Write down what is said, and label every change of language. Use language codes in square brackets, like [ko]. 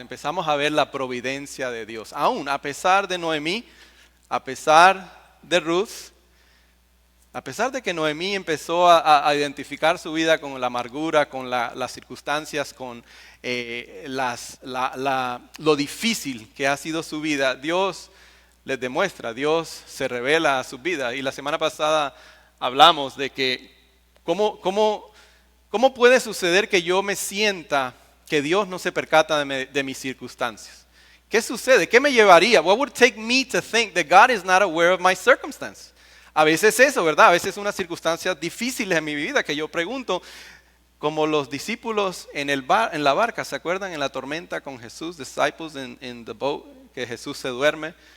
[es] Empezamos a ver la providencia de Dios. Aún a pesar de Noemí, a pesar de Ruth, a pesar de que Noemí empezó a identificar su vida con la amargura, con las circunstancias, con lo difícil que ha sido su vida, Dios les demuestra, Dios se revela a su vida. Y la semana pasada hablamos de que cómo puede suceder que yo me sienta que Dios no se percata de mis circunstancias. ¿Qué sucede? ¿Qué me llevaría? [en] What would take me to think that God is not aware of my circumstance? [es] A veces eso, ¿verdad? A veces unas circunstancias difíciles en mi vida que yo pregunto, como los discípulos en la barca, ¿se acuerdan? En la tormenta con Jesús, [en] disciples in the boat, [es] que Jesús se duerme.